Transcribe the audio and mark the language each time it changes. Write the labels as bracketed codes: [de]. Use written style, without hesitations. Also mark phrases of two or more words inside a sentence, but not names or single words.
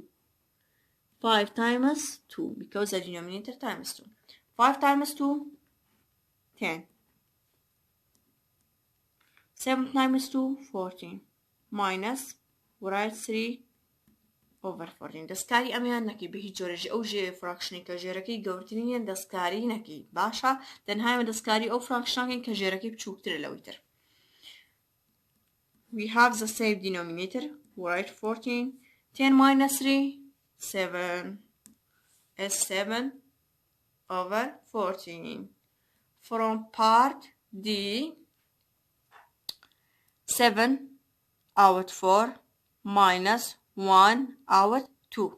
[en] 5 times 2 because the denominator times 2. 5 times 2, 10. 7 times 2, 14. Minus, write 3 over 14. [ckb] دەستکاری ئەمیان نەکەی بە هیچ جۆرەژی ئەو ژێ فراکشنی کە ژێرەکەی گەورترینە دەستکاری نەکەی باشە تەنها دەستکاری ئەو فراکشناکەین کە ژێرەکەی بچووکترە لەوەی تر. [en] We have the same denominator. Write 14. 10 minus 3, 7 is 7 over 14. From part D, 7 out 4 minus 1 out 2.